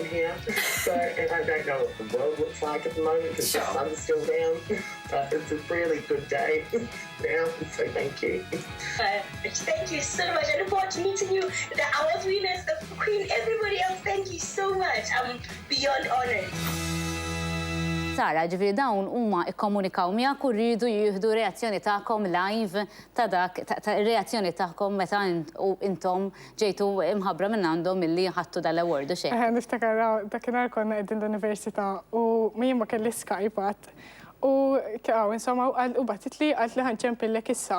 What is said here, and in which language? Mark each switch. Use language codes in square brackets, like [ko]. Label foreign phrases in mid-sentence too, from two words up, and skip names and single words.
[en] here, so, and I don't know what the world looks like at the moment because the sun's still down, but it's a really good day now, so thank you. Thank you so much. I look forward to meeting you, the award winners, the Queen, everybody else. Thank you so much. I'm beyond honored. [mt] Sara, ġifieri dawn huma ikkomunikaw miegħek u rridu jieħdu reazzjoni tagħkom live ta' dak reazzjoni tagħkom meta intom ġejtu imħabbra minn għandhom milli ħadtu dal-award u xejn. Niftakar dakinhar konna qegħdin l-università u min ma kelli Skype u insomma u batit li għalt li ħanċempillek issa.